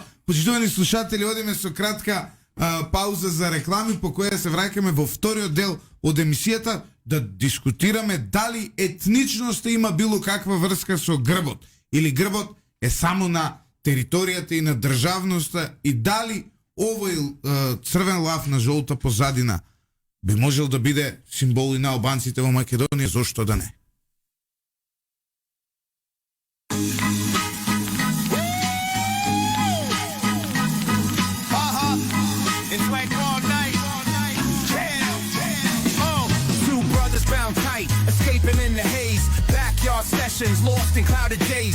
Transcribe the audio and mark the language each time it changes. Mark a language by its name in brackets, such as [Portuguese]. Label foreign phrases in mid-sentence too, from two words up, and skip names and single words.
[Macedonian] Почитувани слушатели, одиме со кратка пауза за реклами, по која се враќаме во вториот дел од емисијата да дискутираме дали етничноста има било каква врска со грбот или грбот е само на територијата и на државноста и дали овој црвен лав на жолта позадина би можел да биде символ и на албанците во Македонија, зошто да не? [English] Escaping in the haze, backyard sessions, lost in clouded days.